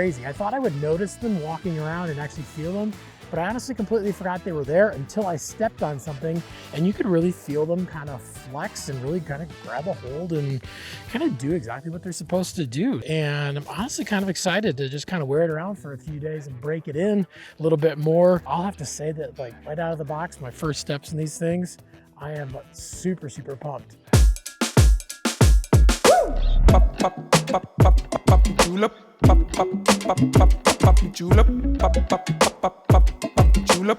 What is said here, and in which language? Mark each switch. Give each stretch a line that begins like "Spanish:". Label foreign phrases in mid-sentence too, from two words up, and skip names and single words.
English: I thought I would notice them walking around and actually feel them, but I honestly completely forgot they were there until I stepped on something, and you could really feel them kind of flex and really kind of grab a hold and kind of do exactly what they're supposed to do. And I'm honestly kind of excited to just kind of wear it around for a few days and break it in a little bit more. I'll have to say that, like, right out of the box, my first steps in these things, I am super, super pumped. Pop, pop, pop, pop, pop, julep. Pop, pop, pop, pop, pop, julep. Pop, pop, pop, pop, pop, julep.